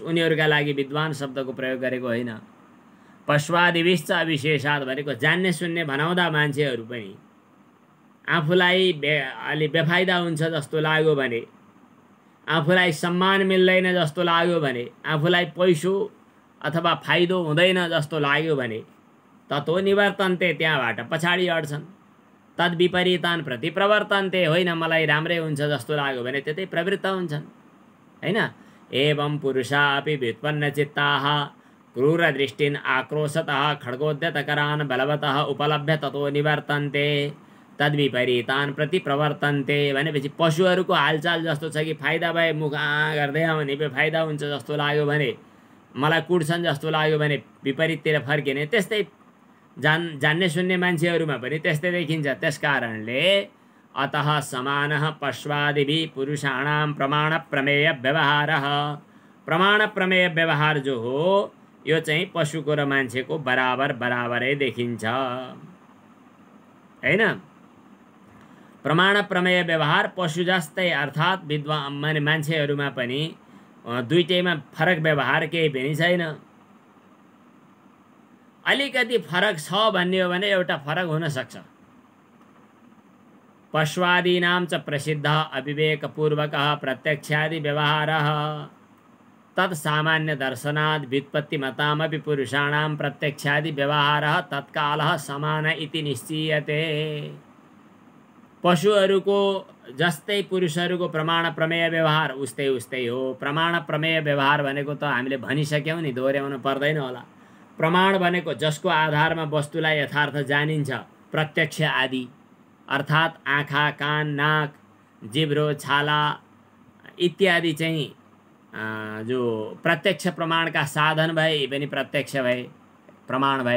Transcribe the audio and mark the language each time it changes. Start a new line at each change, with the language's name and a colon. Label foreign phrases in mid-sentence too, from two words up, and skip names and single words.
Nepali: उनीहरूका लागि विद्वान शब्दको प्रयोग गरेको होइन।
Sanskrit: पश्वादिविश्च अविशेषात्
Nepali: भनेको जान्ने सुन्ने भनाउँदा मान्छेहरू पनि आफूलाई अलि बेफाइदा हुन्छ जस्तो लाग्यो भने, आफूलाई सम्मान मिल्दैन जस्तो लाग्यो भने, आफूलाई पैसो अथवा फाइदो हुँदैन जस्तो लाग्यो भने
Sanskrit: ततो निवर्तन्ते,
Nepali: त्यहाँबाट पछाडि हट्छन्।
Sanskrit: तद विपरीतान प्रति प्रवर्तन्ते,
Nepali: होइन मलाई राम्रै हुन्छ जस्तो लाग्यो भने त्यतै प्रवृत्त हुन्छन्, हैन।
Sanskrit: एवं पुरुषा अपि व्युत्पन्नचित्ताः क्रूरदृष्टिन् आक्रोशतः खड्गोद्यतकरान् बलवतः उपलभ्य ततो निवर्तन्ते तद्विपरीतान् प्रति प्रवर्तन्ते
Nepali: भनेपछि पशुहरूको हालचाल जस्तो छ कि फाइदा भए मुख गर्दै आउने, फाइदा हुन्छ जस्तो लाग्यो भने, मलाई कुट्छन् जस्तो लाग्यो भने विपरीततिर फर्किने, त्यस्तै जान्ने सुन्ने मान्छेहरूमा पनि त्यस्तै देखिन्छ। त्यसकारणले
Sanskrit: अतः समानः पश्वादिभिः पुरुषाणां प्रमाण प्रमेय व्यवहारः,
Nepali: प्रमाण प्रमेय व्यवहार जो हो यो चाहिँ पशुको र मान्छेको बराबर बराबरै देखिन्छ, हैन। प्रमाण प्रमेय व्यवहार पशु जस्तै, अर्थात् विद्वान माने मान्छेहरूमा पनि दुईटैमा फरक व्यवहार केही पनि छैन। अलिकति फरक छ भन्ने हो भने एउटा फरक हुन सक्छ।
Sanskrit: पश्वादीनां च प्रसिद्धः अविवेकपूर्वकः प्रत्यक्षादि व्यवहारः तत् सामान्य दर्शनात् व्युत्पत्तिमतामपि पुरुषाणां प्रत्यक्षादि व्यवहारः तत्कालः समान इति निश्चीयते।
Nepali: पशुहरूको जस्तै पुरुषहरूको प्रमाण प्रमेय व्यवहार उस्तै उस्तै हो। प्रमाण प्रमेय व्यवहार भनेको त हामीले भनिसक्यौँ नि, दोहोऱ्याउनु पर्दैन होला। प्रमाण भनेको जसको आधारमा वस्तुलाई यथार्थ जानिन्छ, प्रत्यक्ष आदि, अर्थात् आँखा, कान, नाक, जिब्रो, छाला इत्यादि चाहिँ जो प्रत्यक्ष प्रमाणका साधन भए, यी पनि प्रत्यक्ष भए, प्रमाण भए।